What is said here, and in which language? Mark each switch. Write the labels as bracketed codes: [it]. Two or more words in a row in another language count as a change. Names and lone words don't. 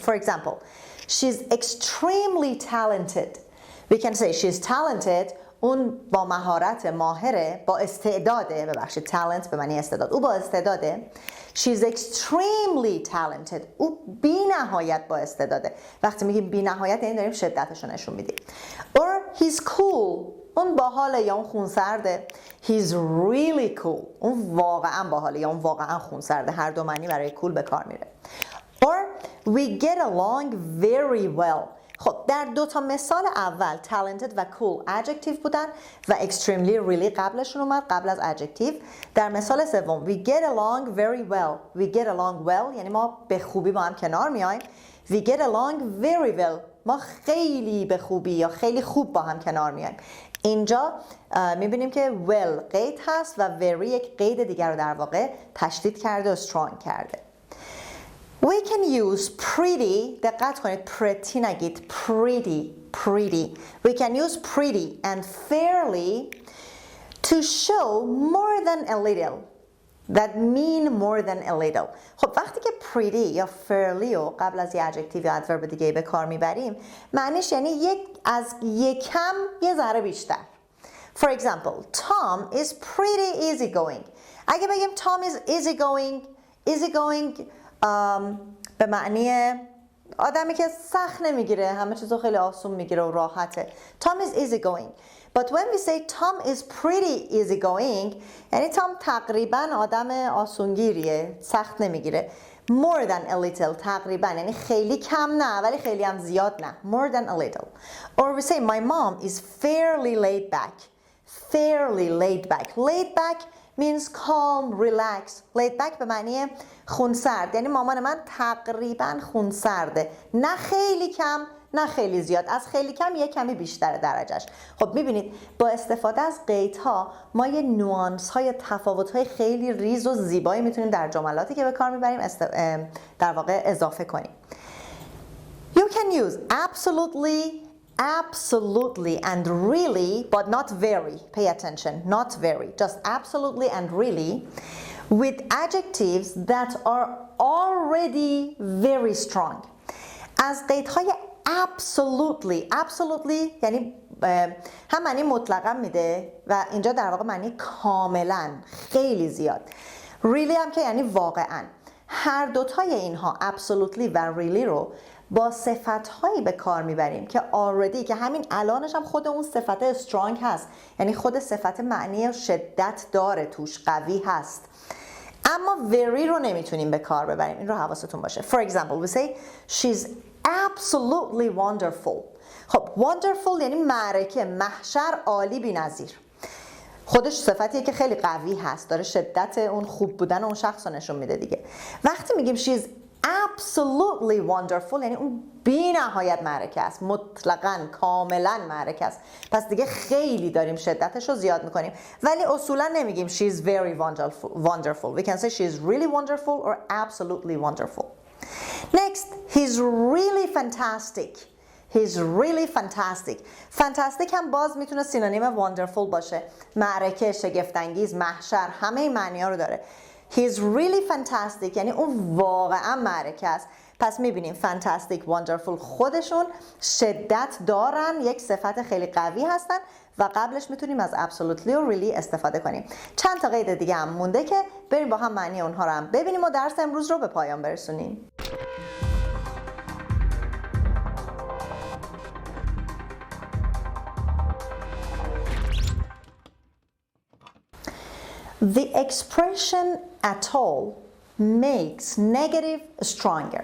[en] For example, she's extremely talented. We can say she's talented. [fa] اون با مهارت، ماهره، با استعداده. ببخشید talent به معنی استعداد. او با استعداده. [en] She's extremely talented. [fa] او بی نهایت با استعداده. وقتی میگیم بی نهایت یعنی داریم شدتش رو نشون میدیم. [en] Or he's cool. [fa] اون باحاله یا اون خونسرده. [en] He's really cool. [fa] اون واقعا باحاله یا اون واقعا خونسرده. هر دو معنی برای cool به کار میره. [en] Or we get along very well. [fa] خب در 2 تا مثال اول talented و [en] cool adjective [fa] بودن و [en] extremely really [fa] قبلشون اومد، قبل از adjective. در مثال سوم [en] we get along very well. We get along well [fa] یعنی ما به خوبی با هم کنار میایم. [en] We get along very well. [fa] ما خیلی به خوبی یا خیلی خوب با هم کنار میایم. اینجا میبینیم که well قید هست و very یک قید دیگر رو در واقع تشدید کرده و strong کرده. [en] We can use pretty. [fa] دقت کنید pretty نگید pretty. [en] We can use pretty and fairly to show more than a little. That mean more than a little. [fa] خب وقتی که pretty یا fairly رو قبل از یه adjective یا adverb دیگه به کار میبریم معنیش یعنی از یکم یه ذره بیشتر. [en] For example, Tom is pretty easygoing. [fa] اگه بگیم [en] Tom is easygoing [fa] به معنی آدمی که سخت نمیگیره، همه چیزو خیلی آسون میگیره و راحته. [en] Tom is easygoing. But when we say Tom is pretty easygoing [fa] یعنی Tom تقریبا آدم آسونگیریه، سخت نمیگیره. [en] More than a little [fa] تقریبا یعنی خیلی کم نه ولی خیلی هم زیاد نه. [en] More than a little. Or we say my mom is fairly laid back. Laid back means calm, relax. Laid back [fa] به معنی خونسرد یعنی مامان من تقریبا خونسرده، نه خیلی کم نه خیلی زیاد، از خیلی کم یک کمی بیشتر درجهش. خب میبینید با استفاده از قیدها ما یه نوانس های تفاوت های خیلی ریز و زیبایی میتونیم در جملاتی که به کار میبریم در واقع اضافه کنیم. [en] You can use absolutely and really but not very. Pay attention, not very, just absolutely and really with adjectives that are already very strong. [fa] از قیدهای absolutely یعنی هم معنی مطلقا میده و اینجا در واقع معنی کاملا، خیلی زیاد. really هم که یعنی واقعا. هر دوتای اینها absolutely و really رو با صفت‌هایی به کار میبریم که already که همین الانش هم خود اون صفت strong هست، یعنی خود صفت معنی شدت داره توش، قوی هست. اما very رو نمیتونیم به کار ببریم، این رو حواستون باشه. [en] For example, we say she's absolutely wonderful. [fa] خب wonderful یعنی معرکه، محشر، عالی، بی‌نظیر. خودش صفتیه که خیلی قوی هست، داره شدت اون خوب بودن اون شخص رو نشون میده دیگه. وقتی میگیم [en] she's absolutely wonderful [fa] یعنی اون بی نهایت معرکه است، مطلقاً کاملا معرکه است، پس دیگه خیلی داریم شدتش رو زیاد میکنیم. ولی اصولا نمیگیم [en] she's very wonderful. We can say she's really wonderful or absolutely wonderful. Next, he's really fantastic. [fa] Fantastic هم باز میتونه سینونیم wonderful باشه. معرکه، شگفت‌انگیز، محشر، همه این معنی ها رو داره. [en] He's really fantastic [fa] یعنی اون واقعا معرکه است. پس میبینیم [en] fantastic, wonderful [fa] خودشون شدت دارن، یک صفت خیلی قوی هستن و قبلش میتونیم از absolutely و really استفاده کنیم. چند تا قید دیگه هم مونده که بریم با هم معنی اونها رو هم ببینیم و درس امروز رو به پایان برسونیم. [en] The expression at all makes negative stronger.